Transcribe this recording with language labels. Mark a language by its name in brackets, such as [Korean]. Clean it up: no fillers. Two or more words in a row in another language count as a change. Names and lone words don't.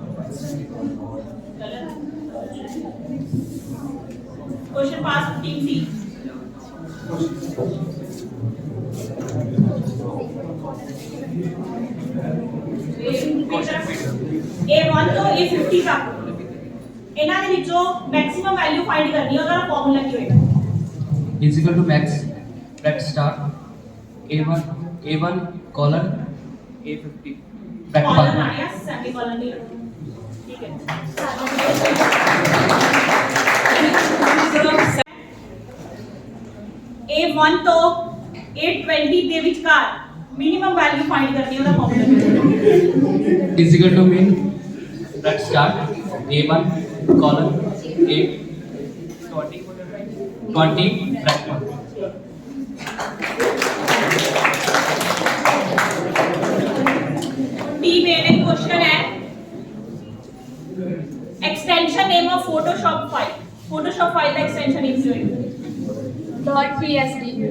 [Punjabi] क्वेश्चन पास 15C A1 ਤੋਂ A50 ਤੱਕ ਇਹਨਾਂ ਦੇ ਵਿੱਚੋਂ [English] maximum value find [Punjabi] ਕਰਨੀ ਹੈ ਉਹਦਾ ਫਾਰਮੂਲਾ ਕੀ ਹੋਏਗਾ [English] is equal to max bracket start A1 colon A50 bracket कॉलन 1 [Hindi] आया सेमीकोलन नहीं ठीक है [Punjabi] A1 ਤੋਂ A20 ਦੇ ਵਿਚਕਾਰ [English] minimum value find [Punjabi] ਕਰਨੀ ਹੈ ਉਹਦਾ ਫਾਰਮੂਲਾ [English] is equal to mean bracket start A1 colon A20 bracket 1 [Hindi] टी मेरे क्वेश्चन है [English] extension name of Photoshop file [Hindi] का [English] extension name [Hindi] जो है [English] .psd